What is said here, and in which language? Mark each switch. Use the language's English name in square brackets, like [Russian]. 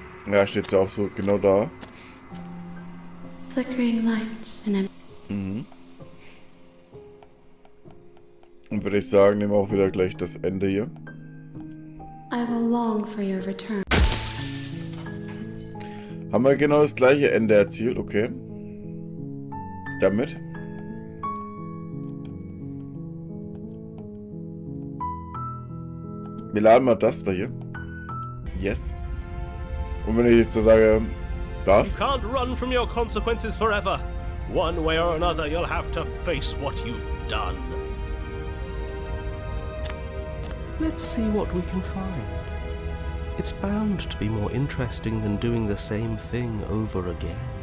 [German] Ja, steht sie auch so genau da. [English] Flickering lights in Mhm. [German] Und würde ich sagen, nehmen wir auch wieder gleich das Ende hier. [English] I will long for your return. [German] Haben wir genau das gleiche Ende erzielt, okay. Damit. Wir laden mal das da hier. Yes. Und wenn ich jetzt so sage, das. [English] You can't run from your consequences forever. One way or another, you'll have to face what you've done. Let's see what we can find. It's bound to be more interesting than doing the same thing over again.